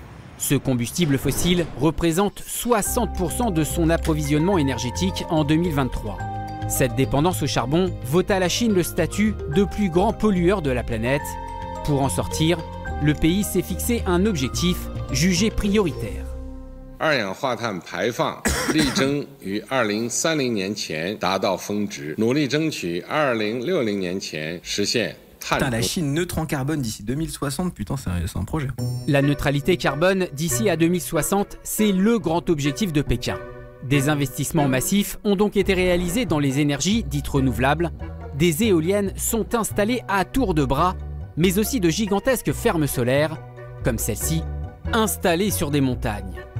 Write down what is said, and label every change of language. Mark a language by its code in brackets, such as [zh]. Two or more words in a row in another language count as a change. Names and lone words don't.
[fr] Ce combustible fossile représente 60% de son approvisionnement énergétique en 2023. Cette dépendance au charbon vaut à la Chine le statut de plus grand pollueur de la planète. Pour en sortir, le pays s'est fixé un objectif jugé prioritaire. [zh] 二氧化碳排放力争于2030年前达到峰值，努力争取2060年前实现碳中和。 [fr] La Chine neutre en carbone d'ici 2060, putain, c'est un projet. La neutralité carbone d'ici à 2060, c'est le grand objectif de Pékin. Des investissements massifs ont donc été réalisés dans les énergies dites renouvelables. Des éoliennes sont installées à tour de bras, mais aussi de gigantesques fermes solaires, comme celle-ci, installées sur des montagnes.